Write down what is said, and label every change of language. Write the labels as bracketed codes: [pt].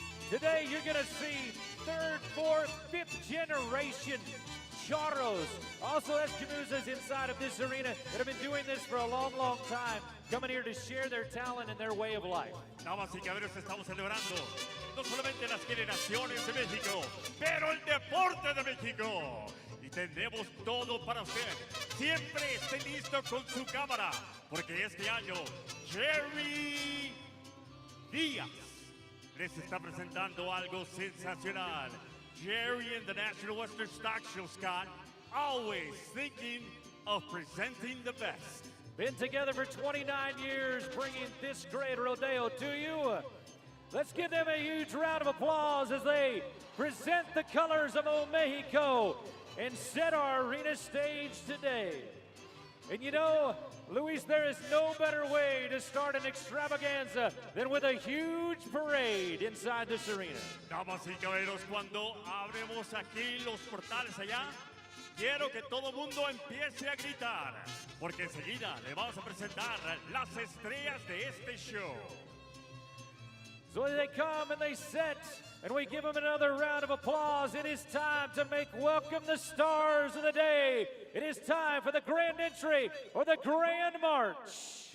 [en] Today, you're going to see third, fourth, fifth generation charros, also Escaramuzas inside of this arena that have been doing this for a long, long time, coming here to share their talent and their way of life. [es] Damas y caballeros, estamos celebrando no solamente las generaciones de México, pero el deporte de México. Y tenemos todo para usted. Siempre esté listo con su cámara, porque este año Jerry Diaz les está presentando algo sensacional. [en] Jerry and the National Western Stock Show, Scott, always thinking of presenting the best. Been together for 29 years, bringing this great rodeo to you. Let's give them a huge round of applause as they present the colors of Old Mexico and set our arena stage today. And you know, Luis, there is no better way to start an extravaganza than with a huge parade inside this arena. [es] Damas y caballeros, cuando abremos aquí los portales allá, quiero que todo mundo empiece a gritar, porque enseguida le vamos a presentar las estrellas de este show. [en] So as they come and they set, and we give them another round of applause, it is time to make welcome the stars of the day. It is time for the grand entry or the grand march.